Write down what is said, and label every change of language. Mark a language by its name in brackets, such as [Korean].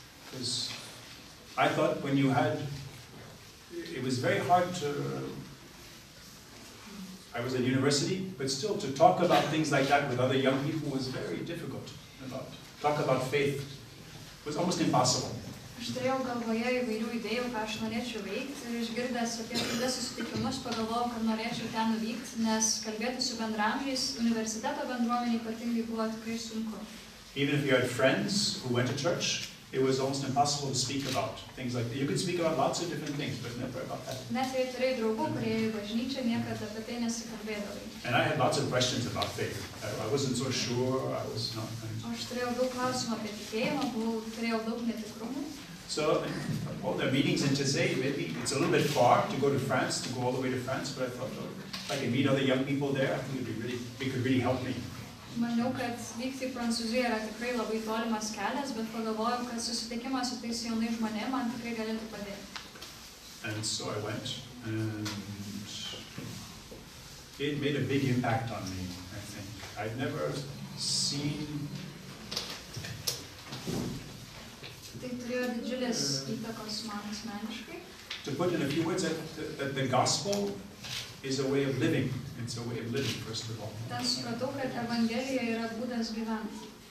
[English] Because I thought when you it was very hard I was at university, but still to talk about things like that with other young people was very difficult. Talk about faith was almost impossible. [Lithuanian] Aš turėjau galvoje įvairių idėjų, ką aš norėčiau veikti, ir išgirdęs apie tokius susitikimus pagalvojau, kad norėčiau ten nuvykti, nes kalbėti su bendraamžiais universiteto bendruomenė ypatingai buvo tikrai sunku. [English] Even if you had friends who went to church, it was almost impossible to speak about things like that. You could speak about lots of different things, but never about that. [Lithuanian] Net jei turėjai draugų, kurie į bažnyčią, niekada apie tai nesikalbėdavai. [English] And I had lots of questions about faith. I wasn't so sure. [Lithuanian] Aš turėjau daug klausimų apie tikėjimą, turėjau daug netikrumų. [English] So, all the meetings in Taize, maybe it's a little bit far to go to France, to go all the way to France, but I thought, if I can meet other young people there, I think it could really help me. [Lithuanian] Maniau, kad vykti į Prancūziją yra tikrai labai tolimas kelias, bet pagalvojau, kad susitikimas su tais jaunais žmonėmis man tikrai galėtų padėti. [English] And so I went, and it made a big impact on me, I think. I'd never seen... [Lithuanian] Tai turėjo didžiulės įtakos man asmeniškai. [English] To put in a few words, that the gospel is a way of living. It's a way of living, first of all. [Lithuanian] Ten supratau, kad evangelija yra būdas gyventi.